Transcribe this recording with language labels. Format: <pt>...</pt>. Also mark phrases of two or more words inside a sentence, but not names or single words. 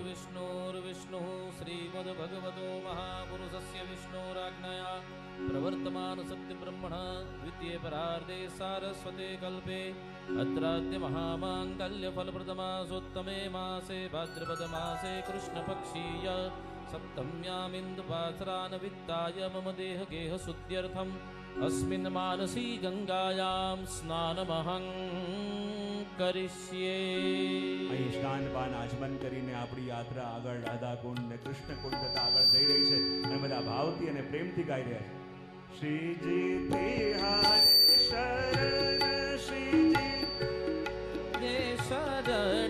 <sa>વિષ્ણુ શ્રીમદ ભગવતો મહાપુરુષસ્ય વિષ્ણુરાજ્ઞયા પ્રવર્તમાન સત્ય બ્રહ્મણ દ્વિતીય પરાર્ધે સારસ્વતે કલ્પે અત્રાદ્ય મહામાંગલ્ય ફલપ્રદમાસોત્તમે માસે ભાદ્રપદ માસે કૃષ્ણ પક્ષીય સપ્તમ્યામિન્દુપાસરાન વિત્તાય મમ દેહ ગેહ શુદ્ધ્યર્થમ अस्मिन् मानसी गंगायां स्नानमहं करिष्ये.</sa> <gu>અહીં સ્નાન પાન આચમન કરીને આપણી યાત્રા આગળ રાધાકુંડ ને કૃષ્ણકુંડ તથા આગળ જઈ રહી છે અને બધા ભાવથી અને પ્રેમથી ગાઈ રહ્યા છે.</gu> <bra>શ્રીજી તિહારે શરણ. શ્રીજી શરણ</bra>